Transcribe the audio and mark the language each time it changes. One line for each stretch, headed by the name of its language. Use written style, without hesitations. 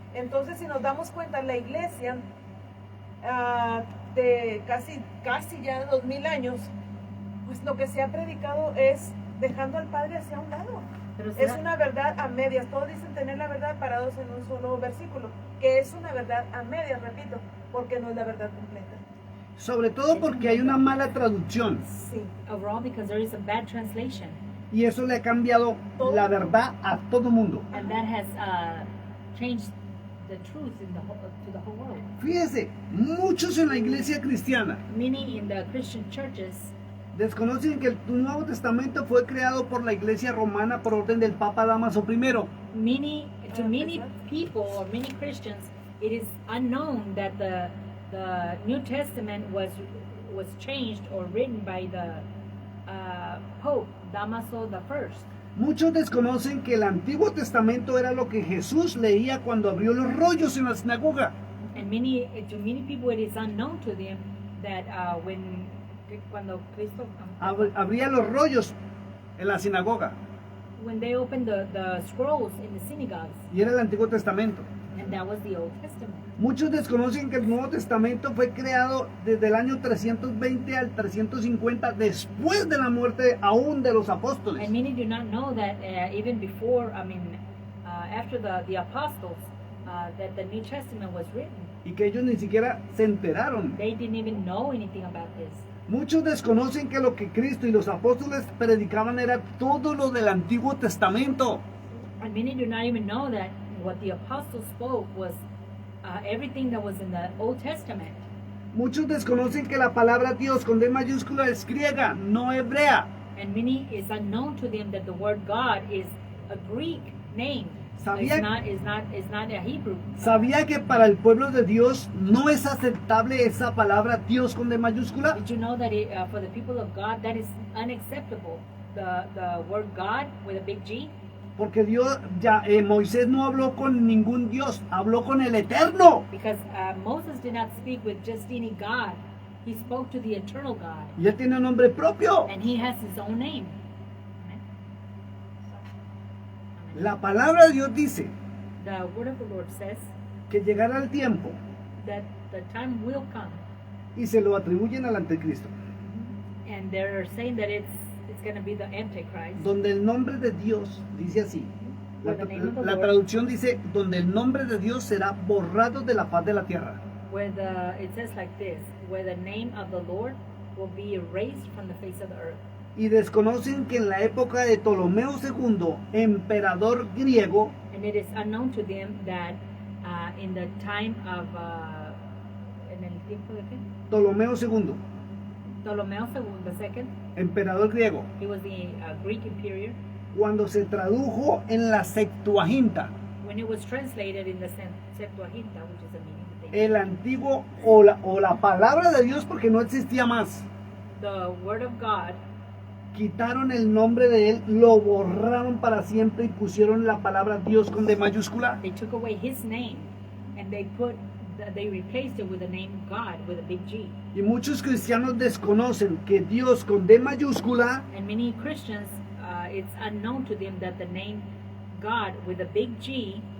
Spanish: Entonces, si nos damos cuenta, la iglesia de casi ya 2000 años, pues lo que se ha predicado es dejando al Padre hacia un lado. Pero Es será- una verdad a medias. Todos dicen tener la verdad parados en un solo versículo, que es una verdad a medias, repito, porque no es la verdad completa. Sobre todo porque hay una mala traducción Sí.
English: overall, because there is a bad translation,
Spanish: y eso le ha cambiado la verdad a todo mundo.
English: and that has changed the truth in the to the whole world.
Spanish: Fíjese, muchos en la iglesia cristiana
English: Many in the Christian churches
Spanish: desconocen que el Nuevo Testamento fue creado por la iglesia romana por orden del Papa Dámaso I.
English: many people or many Christians, it is unknown that the New Testament was changed or written by the Pope Damaso I.
Spanish: Muchos desconocen que el Antiguo Testamento era lo que Jesús leía cuando abrió los rollos en la sinagoga.
English: And to many people, it is unknown to them that when
Spanish: que cuando Cristo, abría los rollos en la sinagoga.
English: when they opened the scrolls in the synagogues,
Spanish: Y era el Antiguo Testamento.
English: and that was the Old Testament.
Spanish: Muchos desconocen que el Nuevo Testamento fue creado desde el año 320 al 350 después de la muerte aún de los apóstoles.
English: And many do not know that even before, after the apostles, that the New Testament was written.
Spanish: Y que ellos ni siquiera se enteraron.
English: They didn't even know anything about this.
Spanish: Muchos desconocen que lo que Cristo y los apóstoles predicaban era todo lo del Antiguo Testamento.
English: And many do not even know that what the apostles spoke was everything that was in the Old Testament.
Spanish: Muchos desconocen que la palabra Dios con D mayúscula es griega, no hebrea.
English: And many is unknown to them that the word God is a Greek name.
Spanish: Sabía-
English: It's not a Hebrew.
Spanish: ¿Sabía que para el pueblo de Dios no es aceptable esa palabra Dios con D mayúscula?
English: Did you know that for the people of God that is unacceptable? The word God with a big G.
Spanish: Porque Moisés no habló con ningún Dios, habló con el Eterno.
English: Because Moses did not speak with just any God. He spoke to the eternal God.
Spanish: Y él tiene un nombre propio.
English: And he has his own name.
Spanish: La palabra de Dios dice
English: The word of the Lord says
Spanish: que llegará el tiempo
English: that the time will come.
Spanish: y se lo atribuyen al anticristo,
English: And they're saying that it's going to be the Antichrist.
Spanish: donde el nombre de Dios dice así. La,
English: Where the name of the
Spanish: la
English: Lord-
Spanish: traducción dice, donde el nombre de Dios será borrado de la faz de la tierra.
English: It says like this, where the name of the Lord will be erased from the face of the earth.
Spanish: Y desconocen que en la época de Ptolomeo II, emperador griego,
English: And it is unknown to them that in the time of
Spanish: en el tiempo de qué? Ptolomeo II, Ptolomeo II, emperador griego,
English: he was the Greek emperor.
Spanish: cuando se tradujo en la Septuaginta,
English: When it was translated in the Septuaginta, which is a meaning of
Spanish: el antiguo o la palabra de Dios, porque no existía más,
English: the word of God,
Spanish: quitaron el nombre de él, lo borraron para siempre y pusieron la palabra Dios con D mayúscula.
English: they took away his name and they replaced it with the name God with a big G.
Spanish: Y muchos cristianos desconocen que Dios con D mayúscula
English: And many Christians, it's unknown to them that the name God with a big G,